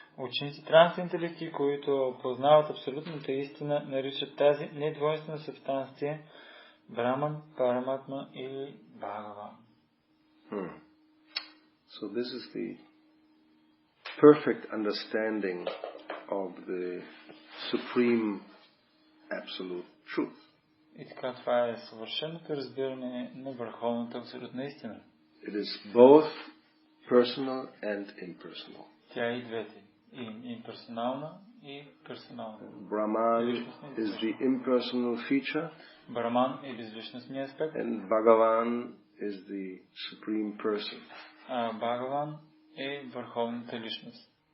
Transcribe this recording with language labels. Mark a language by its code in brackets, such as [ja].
[bg] Ученици трансценденталисти, които познават абсолютната истина, наричат тази недвойствена субстанция Браман, Параматма или Бхагаван. [en] So this is the perfect understanding of the supreme absolute truth. [bg] И така, това е съвършеното разбиране на върховната абсолютна истина. [en] It is both personal and impersonal. [bg] Тя е и двете. И имперсонална, и персонална. [en] Brahman is the impersonal feature. [bg] Браман е безличностният аспект. [en] And Bhagavan is the supreme person. [bg] Бхагаван е върховната личност.